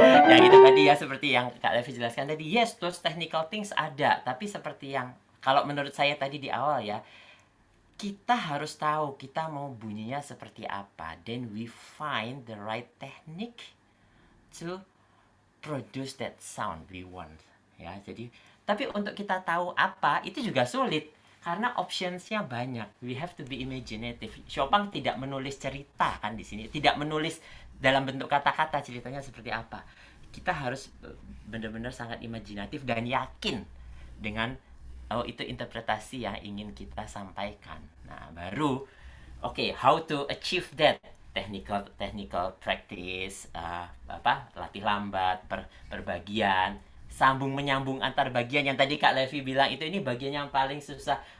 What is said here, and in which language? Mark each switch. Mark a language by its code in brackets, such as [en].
[id] Yang itu tadi ya, seperti yang Kak Levi jelaskan tadi, [en] yes, those technical things [id] ada, tapi seperti yang kalau menurut saya tadi di awal ya, kita harus tahu kita mau bunyinya seperti apa. [en] Then we find the right technique to produce that sound we want. [id] Ya, jadi tapi untuk kita tahu apa itu juga sulit karena optionsnya banyak. [en] We have to be imaginative. [id] Chopin tidak menulis cerita kan di sini, tidak menulis dalam bentuk kata-kata ceritanya seperti apa. Kita harus benar-benar sangat imajinatif dan yakin dengan itu interpretasi yang ingin kita sampaikan. Nah, baru [en] how to achieve that? Technical practice, [id] latih lambat, perbagian, sambung menyambung antar bagian yang tadi Kak Levi bilang itu, ini bagian yang paling susah.